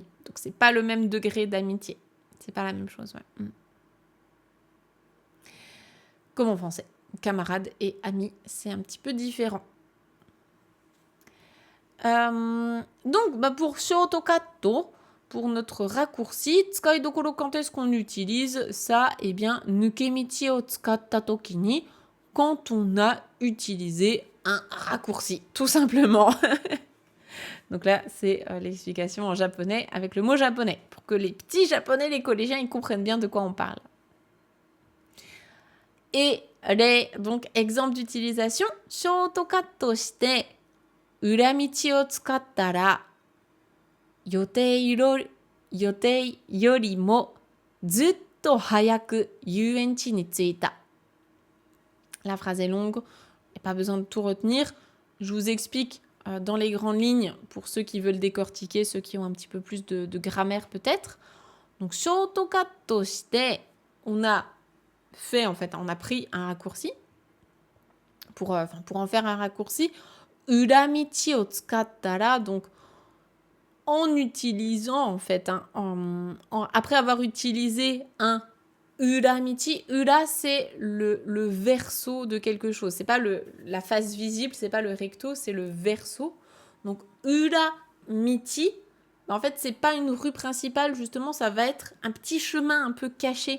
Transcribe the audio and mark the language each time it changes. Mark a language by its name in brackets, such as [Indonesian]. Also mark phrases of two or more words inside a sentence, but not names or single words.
[French] Donc c'est pas le même degré d'amitié. C'est pas la même chose, ouais. comme en français. Camarade et ami, c'est un petit peu différent. Donc, pour shortcut, pour notre raccourci, [Japanese] 使いどころ, [French] quand est-ce qu'on utilise ça? Eh bien, [Japanese] 抜け道を使った時に, [French] quand on a utilisé un raccourci, tout simplement. Donc là, c'est l'explication en japonais avec le mot japonais, pour que les petits japonais, les collégiens, ils comprennent bien de quoi on parle. Et donc, exemple d'utilisation, [Japanese] ショートカットして, 裏道を使ったら予定よりもずっと早く遊園地に着いた. [French] La phrase est longue, il n'y a pas besoin de tout retenir. Je vous explique dans les grandes lignes pour ceux qui veulent décortiquer, ceux qui ont un petit peu plus de grammaire peut-être. Donc, [Japanese] ショートカットして, [French] on a pris un raccourci pour en faire un raccourci. [Japanese] 裏道を使ったら, [French] donc en utilisant après avoir utilisé un uramichi, ura c'est le verso de quelque chose, c'est pas la face visible, c'est pas le recto, c'est le verso. Donc uramichi, en fait c'est pas une rue principale, justement ça va être un petit chemin un peu caché.